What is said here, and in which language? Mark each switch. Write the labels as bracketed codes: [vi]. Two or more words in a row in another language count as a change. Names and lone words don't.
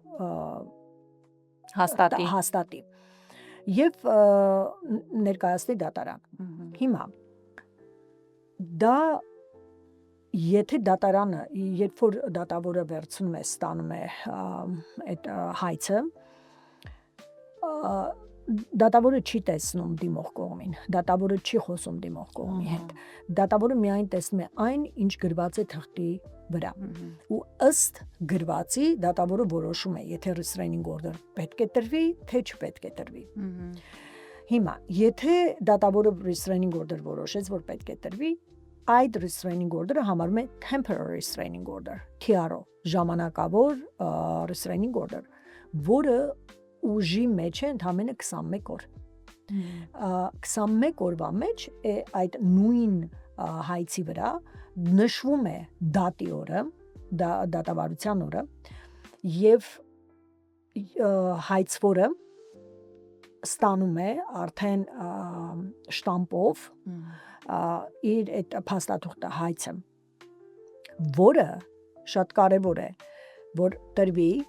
[hy] հաստատի եւ ներկայացնի դատարան։ Հիմա դա եթե դատարանը, երբ որ դատավորը վերցնում է, ստանում է այդ հայցը, դատավորը չի տեսնում դիմող կողմին, դատավորը չի խոսում դիմող կողմի հետ։ Դատավորը միայն տեսնում է այն, ինչ գրված է թղթի վրա։ Ու ըստ գրվածի դատավորը որոշում է, եթե [en] restraining order [hy] պետք է տրվի, թե չպետք է տրվի։ Հիմա, եթե դատավորը [en] restraining order [hy] որոշեց, որ պետք է տրվի, այդ [en] restraining order- [hy] ը համարվում է [en] temporary restraining order, [hy] TRO, ժամանակավոր [en] restraining order, [hy] որը ուժի մեջ է ընդամենը 21 օր։ 21 օրվա մեջ այդ նույն հայցի վրա նշվում է դատի օրը, դատավարության օրը եւ հայցվորը ստանում է արդեն շտամպով իր այդ փաստաթուղթը հայցը, որը շատ կարևոր է, որ տրվի